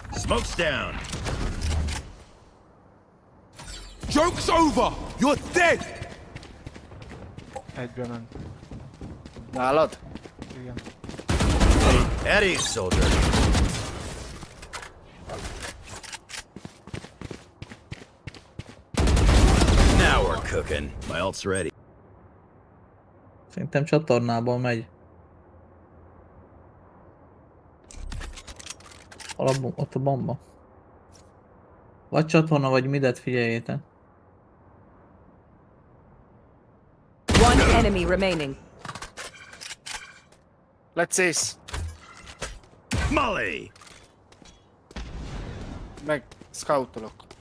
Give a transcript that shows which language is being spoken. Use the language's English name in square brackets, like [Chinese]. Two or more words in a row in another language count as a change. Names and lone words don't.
[English] Smoke's down. Joke's over! You're dead! [Hungarian] Egybe ment. Nálad? Igen. [English] Eddie, soldier. Now we're cooking. My ult's ready. [Hungarian] Szerintem csatornából megy. Ott a bomba. Vagy csatorna, vagy midet, figyeljétek. [English] One enemy remaining. Let's ace. Molly! [Hungarian] Meg scoutolok.